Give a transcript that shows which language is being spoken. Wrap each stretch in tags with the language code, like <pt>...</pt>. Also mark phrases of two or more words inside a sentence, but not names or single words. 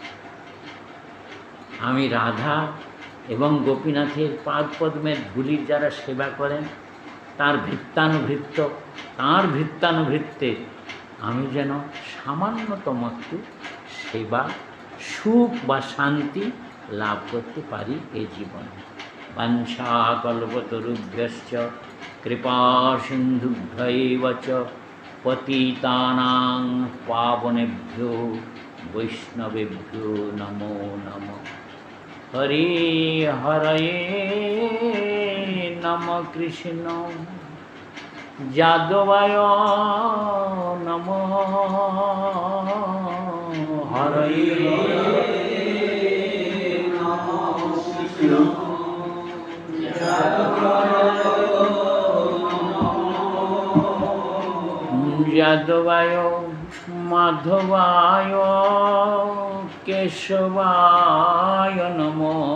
<bn>আমি রাধা এবং গোপীনাথের পাদপদ্মের ধূলির যারা সেবা করেন তার ভিত্তানুভৃত্তে আমি যেন সামান্যতম একটু সেবা, সুখ বা শান্তি লাভ করতে পারি এই জীবনে।</bn> <sa>বাঞ্ছাকল্পতরুভ্যশ্চ কৃপা সিন্ধুভ্যৈব চ পতিতানাং পাবনেভ্যো বৈষ্ণবেভ্যো নমো নমঃ। হরে হরে নম কৃষ্ণ যাদবায় নম, হরে যাদবায় মাধবায় কেশবায় নমো।</sa>